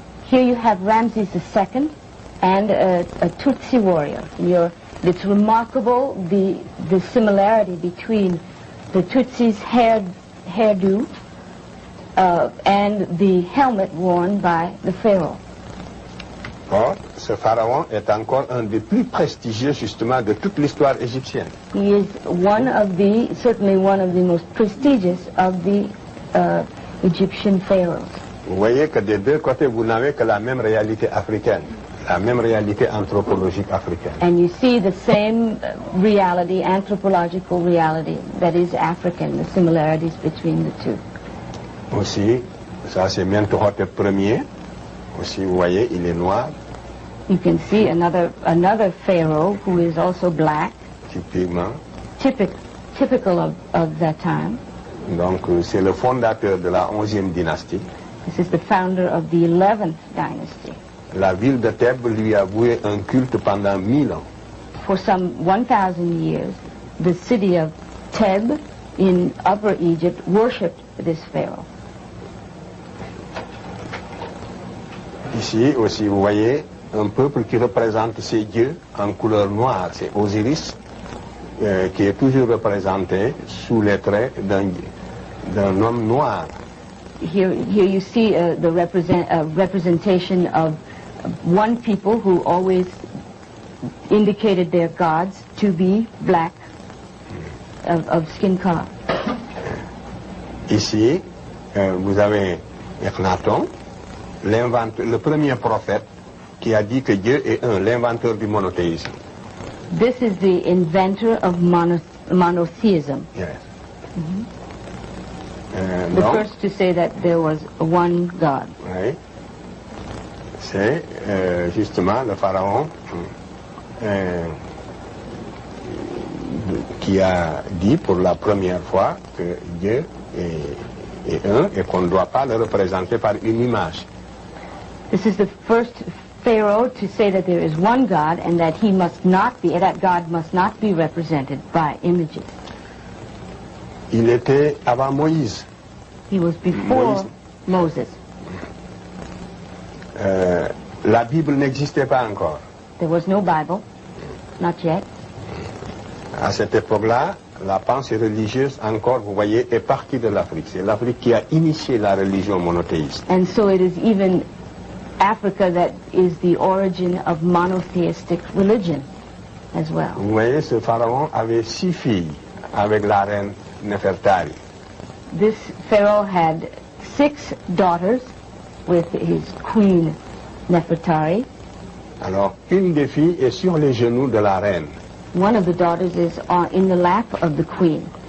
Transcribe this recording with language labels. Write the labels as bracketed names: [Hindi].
[English] Here you have Ramses II and a Tutsi warrior. It's remarkable the similarity between the Tutsi's hairdo and the helmet worn by the pharaoh. [French] Or, ce pharaon est encore un des plus prestigieux justement de toute l'histoire égyptienne. [English] He is certainly one of the most prestigious of the Egyptian pharaohs. [French] Vous voyez que des deux côtés, vous n'avez que la même réalité africaine, la même réalité anthropologique africaine. [English] And you see the same reality, anthropological reality, that is African, the similarities between the two. [French] Aussi, ça c'est Mentuhotep Ier. Aussi, vous voyez, il est noir. [English] You can see another pharaoh who is also black. [French] Typiquement. [English] Typical of that time. [French] Donc c'est le fondateur de la 11e dynastie. [English] This is the founder of the 11th dynasty. [French] La ville de Thèbes lui a voué un culte pendant 1000 ans. [English] For some 1,000 years, the city of Thebes in Upper Egypt worshipped this pharaoh. [French] Ici aussi, vous voyez un peuple qui représente ces dieux en couleur noire, c'est Osiris, qui est toujours représenté sous les traits d'un homme noir. [English] Here you see the representation of one people who always indicated their gods to be black, of skin color. [French] Ici, vous avez Akhenaton, le premier prophète qui a dit que Dieu est un, l'inventeur du monothéisme. [English] This is the inventor of monotheism. Yes. The first to say that there was one God. [French] Oui. C'est justement le pharaon qui a dit pour la première fois que Dieu est un et qu'on ne doit pas le représenter par une image. [English] This is the first Pharaoh to say that there is one God and that he must not be, that God must not be represented by images. [French] Il était avant Moïse. [English] He was before Moses. [French] La Bible n'existait pas encore. [English] There was no Bible, not yet. [French] À cette époque-là, la pensée religieuse, encore, vous voyez, est partie de l'Afrique. C'est l'Afrique qui a initié la religion monothéiste. [English] And so it is even Africa that is the origin of monotheistic religion as well. [French] Vous voyez, ce pharaon avait 6 filles avec la reine Nefertari. [English] This Pharaoh had 6 daughters with his queen Nefertari. [French] Alors, une des filles est sur les genoux de la reine. [English] One of the daughters is in the lap of the queen.